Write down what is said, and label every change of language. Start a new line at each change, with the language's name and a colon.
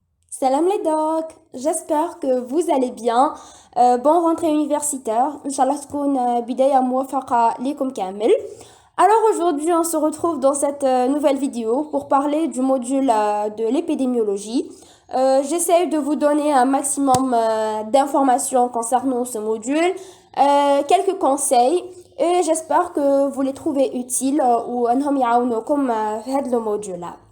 French: Salam les docs, j'espère que vous allez bien. Bonne rentrée universitaire.
Arabic: Inch'Allah تكون بداية موفقة ليكم كامل.
French: Alors aujourd'hui, on se retrouve dans cette nouvelle vidéo pour parler du module de l'épidémiologie. J'essaie de vous donner un maximum d'informations concernant ce module, quelques conseils et j'espère que vous les trouvez utiles ou
Arabic: أنهم يعاونوكم في هذا الموديول.